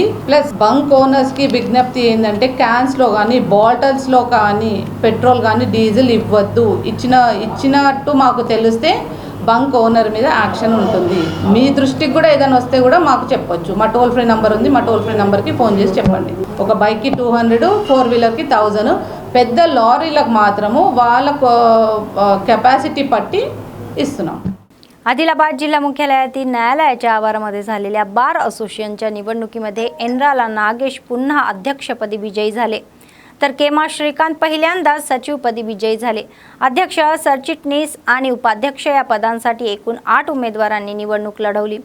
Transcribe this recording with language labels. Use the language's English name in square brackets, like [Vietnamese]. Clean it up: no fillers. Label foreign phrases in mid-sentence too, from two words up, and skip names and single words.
[Telugu] ప్లస్ బంక్ ఓనర్స్కి విజ్ఞప్తి ఏంటంటే క్యాన్స్లో కానీ బాటిల్స్లో కానీ పెట్రోల్ కానీ డీజిల్ ఇవ్వద్దు. ఇచ్చినట్టు మాకు తెలిస్తే బంక్ ఓనర్ మీద యాక్షన్ ఉంటుంది. మీ దృష్టికి కూడా ఏదైనా వస్తే కూడా మాకు చెప్పొచ్చు. మా టోల్ ఫ్రీ నెంబర్ ఉంది, మా టోల్ ఫ్రీ నెంబర్కి ఫోన్ చేసి చెప్పండి. ఒక బైక్కి 200, 4-వీలర్కి 1000. పెద్ద లారీలకు మాత్రము వాళ్ళ కెపాసిటీ బట్టి इస్తున్నాం. [Marathi] आदिलाबाद जिल्हा मुख्यालयातील न्यायालयाच्या आवारामध्ये झालेल्या बार असोसिएशनच्या निवडणुकीमध्ये एनराला नागेश पुन्हा अध्यक्षपदी विजयी झाले, तर केमा श्रीकांत पहिल्यांदाच सचिवपदी विजयी झाले. अध्यक्ष, सरचिटणीस आणि उपाध्यक्ष या पदांसाठी एकूण 8 उमेदवारांनी निवडणूक लढवली.